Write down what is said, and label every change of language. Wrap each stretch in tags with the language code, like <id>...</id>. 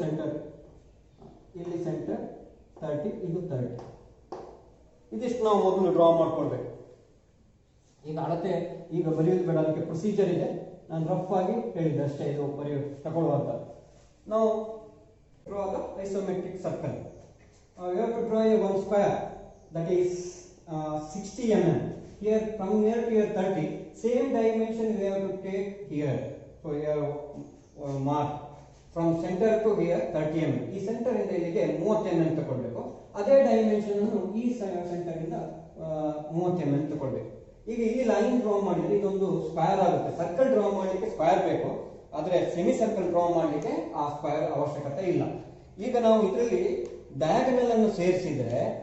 <kn>Centre ಇಲ್ಲಿ centre 30, ಇದು 30. ಇದಿಷ್ಟು ನಾವು ಮೊದಲು ಡ್ರಾ ಮಾಡ್ಕೊಳ್ಬೇಕು. ಈಗ ಅಳತೆ ಈಗ ಬರೆಯೋದು ಬೇಡ, ಅದಕ್ಕೆ ಪ್ರೊಸೀಜರ್ ಇದೆ. ನಾನು ರಫ್ ಆಗಿ ಹೇಳಿದ್ದೆ ಅಷ್ಟೇ, ಇದು ತಗೊಳ್ಳುವಂತ. ನಾವು</kn> <en>Draw the isometric circle. We have to draw one square that is 60 mm. Here from here to here 30. Same dimension we have to take here. So here mark from center to here 30 mm.</en> <kn>ಈ centre ಇಂದ ಇಲ್ಲಿಗೆ 30 mm ತಗೊಳ್ಬೇಕು. ಅದೇ dimension ಅನ್ನು ಈ centre ಇಂದ 30 mm ತಗೊಳ್ಬೇಕು. ಈಗ ಈ ಲೈನ್ ಡ್ರಾ ಮಾಡಿದ್ರೆ ಇದೊಂದು ಸ್ಕ್ವೇರ್ ಆಗುತ್ತೆ. ಸರ್ಕಲ್ ಡ್ರಾ ಮಾಡಲಿಕ್ಕೆ ಸ್ಕ್ವೇರ್ ಬೇಕು, ಆದರೆ ಸೆಮಿ ಸರ್ಕಲ್ ಡ್ರಾ ಮಾಡಲಿಕ್ಕೆ ಆ ಸ್ಕ್ವೇರ್ ಅವಶ್ಯಕತೆ ಇಲ್ಲ. ಈಗ ನಾವು ಇದರಲ್ಲಿ ಡಯಾಗನಲ್ ಅನ್ನು ಸೇರಿಸಿದ್ರೆ</kn>